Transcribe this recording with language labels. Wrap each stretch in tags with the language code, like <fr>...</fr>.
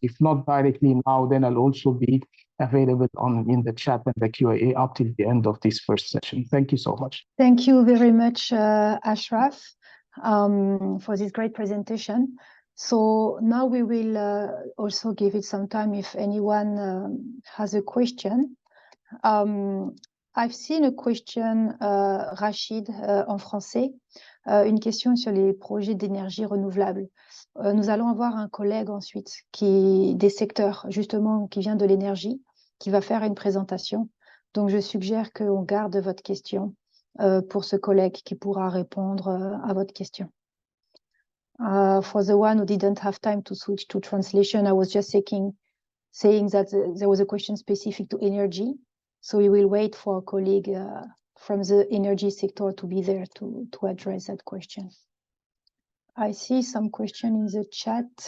<en>If not directly now, then I'll also be available in the chat and the Q&A up till the end of this first session. Thank you so much. Thank you very much, Ashraf, for this great presentation. So now we will also give it some time if anyone has a question. I've seen a question, Rachid,</en> <fr>en français, une question sur les projets d'énergie renouvelable. Nous allons avoir un collègue ensuite des secteurs justement qui vient de l'énergie, qui va faire une présentation. Donc je suggère qu'on garde votre question pour ce collègue qui pourra répondre à votre question.</fr> <en>For the one who didn't have time to switch to translation, I was just saying that there was a question specific to energy. So we will wait for a colleague from the energy sector to be there to address that question. I see some question in the chat.</en>